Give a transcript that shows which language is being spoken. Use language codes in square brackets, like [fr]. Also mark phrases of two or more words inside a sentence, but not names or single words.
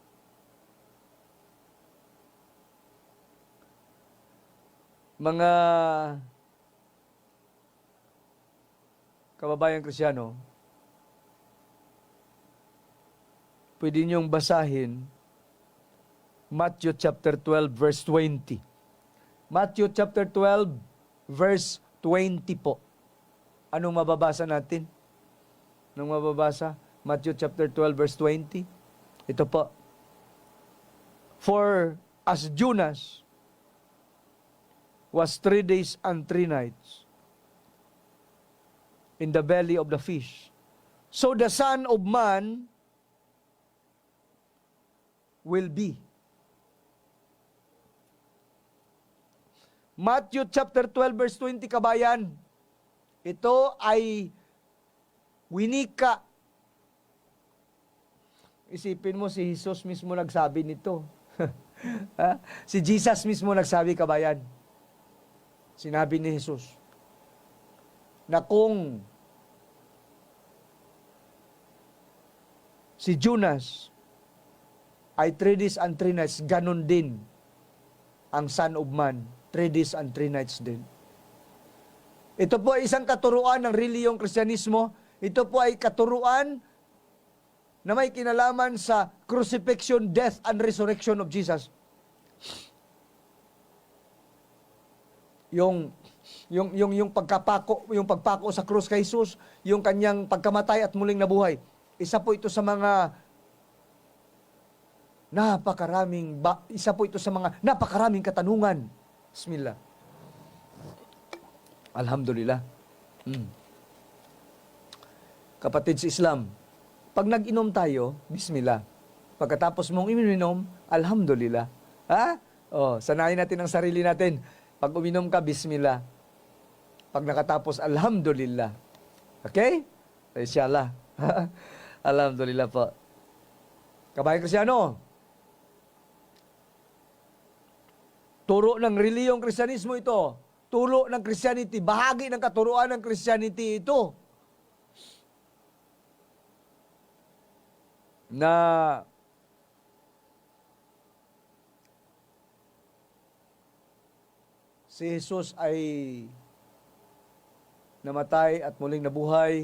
[tl] Mga kababayang Kristyano, pwede niyong basahin [en] Matthew chapter 12 verse 20. Matthew chapter 12 verse 20 po. [tl] Anong mababasa natin? Anong mababasa? [en] Matthew chapter 12 verse 20. Ito po. For as Jonas was 3 days and 3 nights in the belly of the fish, so the Son of Man will be. Matthew chapter 12 verse 20, kabayan. [tl] Ito ay winika. Isipin mo, si Jesus mismo nagsabi nito. Si Jesus mismo nagsabi, kabayan. Sinabi ni Jesus na kung si Jonas ay [en] 3 days and 3 nights, [tl] ganun din ang [en] Son of Man, 3 days and 3 nights [tl] din. Ito po ay isang katuruan ng reliyong Kristyanismo. Ito po ay katuruan na may kinalaman sa [en] crucifixion, death, and resurrection of Jesus. [tl] Yung pagpako sa krus kay Jesus, yung kanyang pagkamatay at muling nabuhay. Isa po ito sa mga napakaraming katanungan. [ar] Bismillah. Alhamdulillah. [tl] Kapatid sa Islam, pag nag-inom tayo, bismillah. Pagkatapos mong iminom, alhamdulillah. Ha? Sanayin natin ang sarili natin. Pag uminom ka, bismillah. Pag nakatapos, [ar] alhamdulillah. Okay? Inshallah. Alhamdulillah po. [tl] Kabayan Kristyano, turo ng reliyong Kristyanismo ito. Turo ng Christianity. Bahagi ng katuruan ng Christianity ito. Na si Jesus ay namatay at muling nabuhay.